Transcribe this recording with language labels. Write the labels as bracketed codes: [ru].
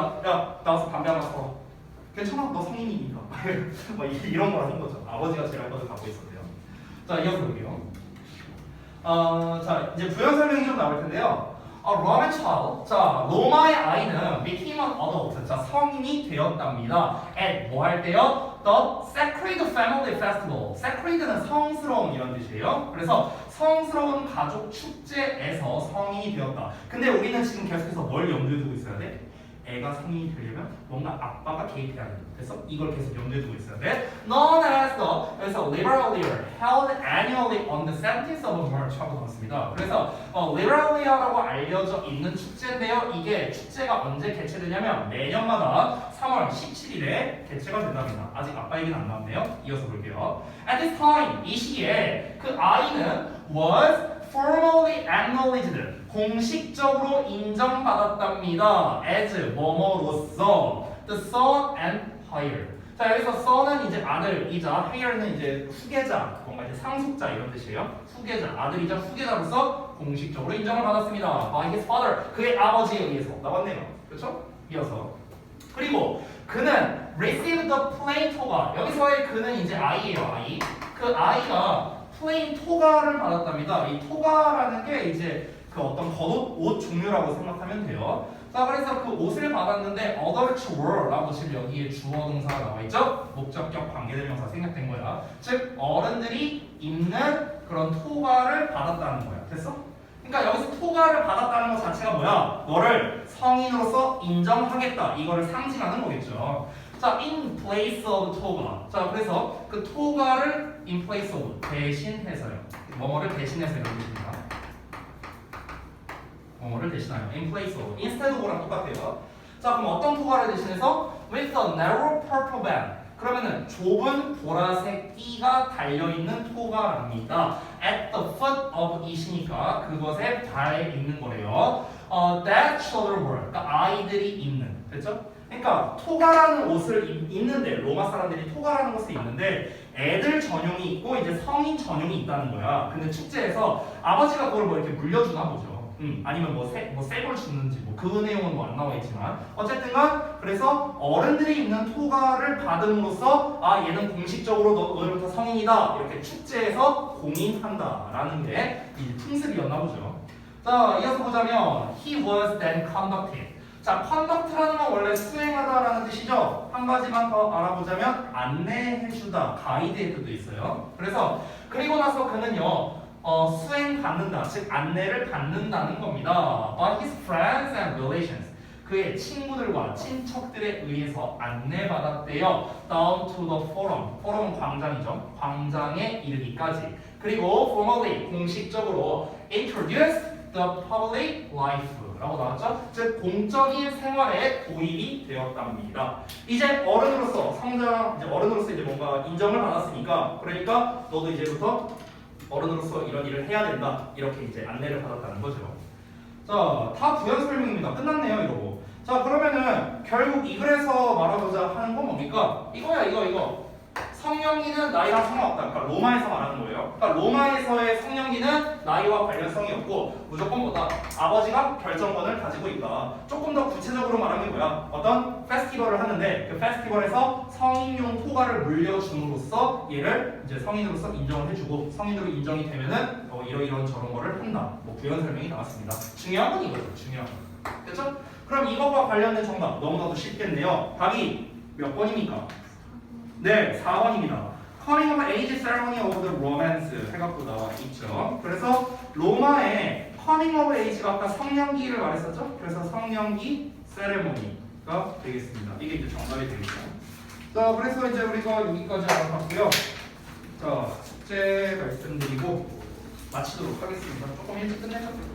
[ko] 야, 나와서 담배 하나 사. 괜찮아, 너 성인이니까. 막 이런 걸 하는 거죠. 아버지가 재량권을 갖고 있었대요. 자, 이어서 볼게요. 자, 이제 부연 설명이 좀 나올 텐데요. [en] Roman child. [ko] 자, 로마의 아이는 [en] became an adult. [ko] 자, 성인이 되었답니다. at 뭐 할 때요? [en] The Sacred Family Festival. [ko] Sacred는 성스러운 이런 뜻이에요. 그래서 성스러운 가족 축제에서 성인이 되었다. 근데 우리는 지금 계속해서 뭘 염두에 두고 있어야 돼? 애가 성인이 되려면 뭔가 아빠가 개입해야 돼. 그래서 이걸 계속 염두에 두고 있어야 돼. [en] Known as the 그래서 Liberalia held annually on the 17th of March [ko] 하고 나왔습니다. 그래서 Liberalia라고 알려져 있는 축제인데요. 이게 축제가 언제 개최되냐면 매년마다 3월 17일에 개최가 된답니다. 아직 아빠 얘기는 안 나왔네요. 이어서 볼게요. [en] At this time [ko] 이 시기에 그 아이는 was [en] formally acknowledged [ko] 공식적으로 인정받았답니다. [en] as 뭐뭐로서 the son and heir. [ko] 자 여기서 son은 이제 아들이자 heir는 이제 후계자, 뭔가 이제 상속자 이런 뜻이에요. 후계자, 아들이자 후계자로서 공식적으로 인정을 받았습니다. [en] by his father, [ko] 그의 아버지에 의해서. 나왔네요. 그렇죠? 이어서. 그리고 그는 [en] received the plain toga. [ko] 여기서의 그는 이제 아이예요. 아이. 그 아이가 plain toga를 받았답니다. 이 toga라는 게 이제 그 어떤 겉옷, 옷 종류라고 생각하면 돼요. 자, 그래서 그 옷을 받았는데 [en] adult were [ko] 라고 지금 여기에 주어 동사가 나와 있죠? 목적격 관계대명사 생략된 거야. 즉 어른들이 입는 그런 토가를 받았다는 거야. 됐어? 그러니까 여기서 토가를 받았다는 것 자체가 뭐야? 너를 성인으로서 인정하겠다. 이거를 상징하는 거겠죠. [en] 자, in place of toga. [ko] 자, 그래서 그 토가를 in place of 대신해서요. 뭐뭐를 대신해서 이런 뜻입니다. 뭐뭐를 대신하여 in place of instead of랑 똑같아요. 자, 그럼 어떤 토가를 대신해서 [en] with a narrow purple band. [ko] 그러면은 좁은 보라색 띠가 달려있는 토가랍니다. [en] at the foot of it [ko] 이니까 그것에 발에 있는 거래요. [en] that children wear. [ko] 그러니까 아이들이 입는. 됐죠? 그러니까 토가라는 옷을 입는데 로마 사람들이 토가라는 것을 입는데 애들 전용이 있고 이제 성인 전용이 있다는 거야. 근데 축제에서 아버지가 그걸 뭐 이렇게 물려주나 보죠. 아니면 새걸 주는지 그 내용은 뭐 안 나와 있지만 어쨌든간 그래서 어른들이 입는 토가를 받음으로써 아 얘는 공식적으로 오늘부터 성인이다 이렇게 축제에서 공인한다라는 게 이 풍습이었나 보죠. 자 이어서 보자면 [en] he was then conducted. [ko] 자 conduct라는 건 원래 수행하다라는 뜻이죠. 한 가지만 더 알아보자면 안내해주다 가이드의 뜻도 있어요. 그래서 그리고 나서 그는요. 수행받는다, 즉 안내를 받는다는 겁니다. [en] By his friends and relations. [ko] 그의 친구들과 친척들에 의해서 안내받았대요. [en] Down to the forum. [ko] 포럼은 광장이죠. 광장에 이르기까지. [en] 그리고 formally, [ko] 공식적으로 [en] introduced the public life. [ko] 라고 나왔죠? 즉 공적인 생활에 도입이 되었답니다. 이제 어른으로서 성장, 이제 어른으로서 이제 뭔가 인정을 받았으니까 그러니까 너도 이제부터 어른으로서 이런 일을 해야 된다 이렇게 이제 안내를 받았다는 거죠. 자, 다 부연 설명입니다. 끝났네요 이러고. 자 그러면은 결국 이 글에서 말하고자 하는 건 뭡니까? 이거야 이거. 성년기는 나이랑 상관없다. 그러니까 로마에서 말하는 거예요. 그러니까 로마에서의 성년기는 나이와 관련성이 없고 무조건 뭐다? 아버지가 결정권을 가지고 있다. 조금 더 구체적으로 말하면 뭐야? 어떤 페스티벌을 하는데 그 페스티벌에서 성인용 토가를 물려줌으로써 얘를 이제 성인으로서 인정을 해주고 성인으로 인정이 되면은 이런 저런 거를 한다. 뭐 부연 설명이 나왔습니다. 중요한 건 이거죠. 중요한 건. 됐죠? 그럼 이것과 관련된 정답 너무나도 쉽겠네요. 답이 몇 번입니까? 네, 4번입니다. [en] Coming of Age Ceremony of the Romance [ko] 해갖고 나와 있죠. 그래서 로마의 Coming of Age가 아까 성년기를 말했었죠. 그래서 성년기 세레모니가 되겠습니다. 이게 이제 정답이 되겠죠. 자, 그래서 이제 우리가 여기까지 알아봤고요. 자, 숙제 말씀드리고 마치도록 하겠습니다. 조금 일찍 끝내죠.